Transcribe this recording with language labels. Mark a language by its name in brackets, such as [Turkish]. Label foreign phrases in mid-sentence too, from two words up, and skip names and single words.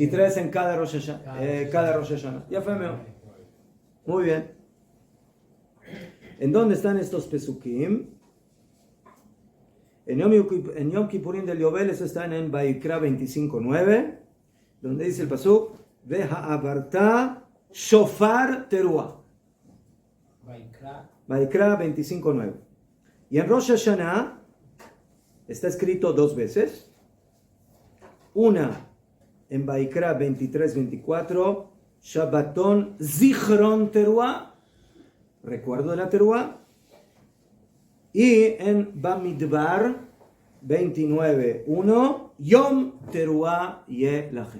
[Spanish] Y 3 en cada Rosh Hashanah. Ya fue mejor. Muy bien. ¿En dónde están estos pesukim? En Yom Kippurim del Yovel, eso está en Vaikra 25:9, donde dice el pasuk, [Hebrew] והעברת שופר תרועה. [Spanish] Vaikra 25:9. Y en Rosh Hashanah está escrito 2 veces. Una en Vaikra 23:24, [Hebrew] שבתון זכרון תרועה, [Spanish] recuerdo de la Teruah. Y en Bamidbar 29:1, [Hebrew] יום תרועה יה לכם.